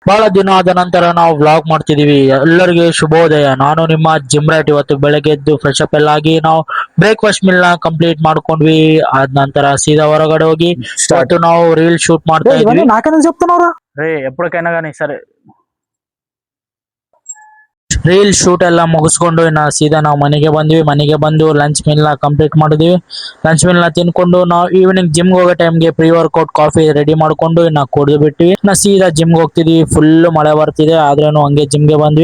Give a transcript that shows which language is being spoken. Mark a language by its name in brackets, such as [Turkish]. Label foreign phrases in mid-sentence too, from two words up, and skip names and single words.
[Kannada] ಬಹಳ ದಿನ ಆದ ನಂತರ ನಾವು ವ್ಲಾಗ್ ಮಾಡ್ತಿದೀವಿ. ಎಲ್ಲರಿಗೆ ಶುಭೋದಯ. ನಾನು ನಿಮ್ಮ [English] gym rat. [Kannada] ಇವತ್ತು ಬೆಳಗ್ಗೆ ಎದ್ದು [English] fresh up [Kannada] ಎಲ್ಲ ಆಗಿ ನಾವು [English] breakfast meal [Kannada] ನ ಕಂಪ್ಲೀಟ್ ಮಾಡ್ಕೊಂಡ್ವಿ. ಆದ ನಂತರ ಸೀದಾ ಹೊರಗಡೆ ಹೋಗಿ ಇವತ್ತು ನಾವು [English] reel shoot [Kannada] ಮಾಡ್ತಾ ಇದ್ವಿ. [Telugu] నాకనే చెప్తున్నారా రే ఎప్పటికైనా కానీ సరే [English] reel shoot [Kannada] ಎಲ್ಲ ಮುಗಿಸ್ಕೊಂಡು ಇನ್ನ ಸೀದಾ ನಾವು ಮನೆಗೆ ಬಂದ್ವಿ. ಮನೆಗೆ ಬಂದು [English] lunch meal [Kannada] ನ ಕಂಪ್ಲೀಟ್ ಮಾಡಿದ್ವಿ. [English] lunch meal [Kannada] ನ ತಿನ್ಕೊಂಡು ನಾವು [English] evening gym [Kannada] ಹೋಗೋ ಟೈಮ್ಗೆ [English] pre workout coffee [Kannada] ರೆಡಿ ಮಾಡ್ಕೊಂಡು ಇನ್ನ ಕುಡಿದು ಬಿಟ್ವಿ. ಇನ್ನ ಸೀದಾ ಜಿಮ್ ಹೋಗ್ತಿದ್ವಿ. ಫುಲ್ ಮಳೆ ಬರ್ತಿದೆ ಆದ್ರೂ ಹಂಗೆ ಜಿಮ್ ಗೆ ಬಂದ್ವಿ.